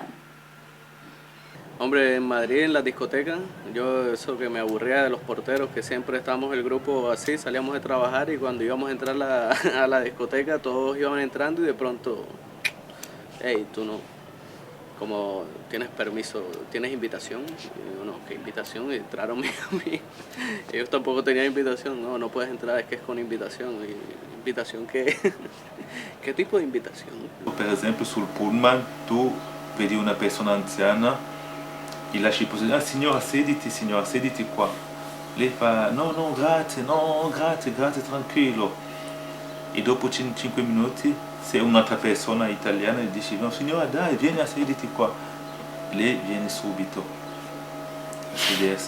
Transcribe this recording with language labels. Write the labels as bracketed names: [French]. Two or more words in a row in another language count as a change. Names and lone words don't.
[Spanish] Hombre, en Madrid, en la discoteca, yo eso que me aburría de los porteros, que siempre estábamos el grupo así, salíamos de trabajar y cuando íbamos a entrar a la discoteca todos iban entrando y de pronto, hey, tú no, como tienes permiso, tienes invitación, y yo, no, ¿qué invitación? Y entraron a mí, ellos tampoco tenían invitación, no puedes entrar, es que es con invitación, y invitación ¿qué? ¿Qué tipo de invitación? [Italian] Per esempio sul pullman tu vedi una persona anziana e lasci il posto, signora sediti qua. Lei fa no grazie, tranquillo. E dopo 5 minuti se un'altra persona italiana gli dice no signora dai vieni a sediti qua, lei viene subito a sedersi.